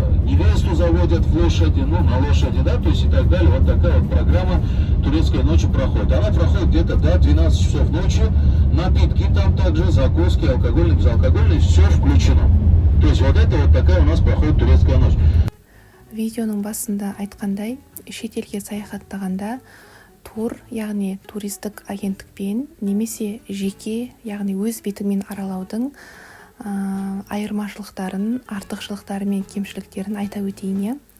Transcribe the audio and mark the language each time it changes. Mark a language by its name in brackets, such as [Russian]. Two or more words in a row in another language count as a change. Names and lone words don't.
[Russian] Невесту заводят в лошади, ну, на лошади, да, то есть и так далее. Вот такая вот программа турецкой ночи проходит. Она проходит где-то до 12 часов ночи. Напитки там также, закуски, алкогольные, безалкогольные, все включено. То есть вот это вот такая у нас проходит турецкая ночь. [Kazakh] Видеоның басында айтқандай, шетелге саяхаттағанда тур, яғни туристік агенттікпен немесе жеке, яғни өз бетімен аралаудың айырмашылықтарын, артықшылықтары мен кемшіліктерін айта өтейін.